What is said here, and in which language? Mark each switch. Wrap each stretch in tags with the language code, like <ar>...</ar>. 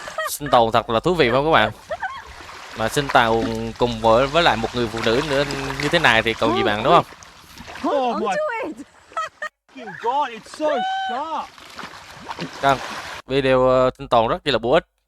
<vi>sinh tồn thật là thú vị không các bạn? Mà sinh tồn cùng với lại một người phụ nữ nữa như thế này thì còn gì bạn đúng không?</vi> <en>Oh my Do it. fucking god, it's so sharp.</en> <vi>Vâng, video sinh tồn rất là bổ ích.</vi>